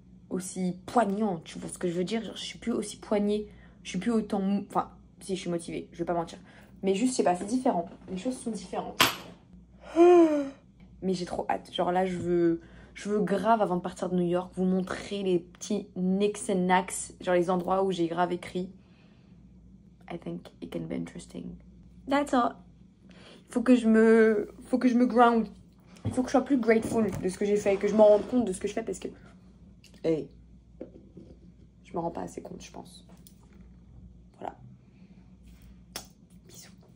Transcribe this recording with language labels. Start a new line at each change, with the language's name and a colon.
French: aussi poignant, tu vois ce que je veux dire, genre je suis plus aussi poignée, je suis plus autant, enfin si je suis motivée, je vais pas mentir, mais juste je sais pas, c'est différent, les choses sont différentes. Mais j'ai trop hâte, genre là je veux grave avant de partir de New York vous montrer les petits
English: nicks and knacks,
French: genre les endroits où j'ai grave écrit.
English: I think it can be interesting. That's all.
French: Faut que je me ground, il faut que je sois plus grateful de ce que j'ai fait, que je me rende compte de ce que je fais parce que hey, je me rends pas assez compte, je pense. Voilà. Bisous.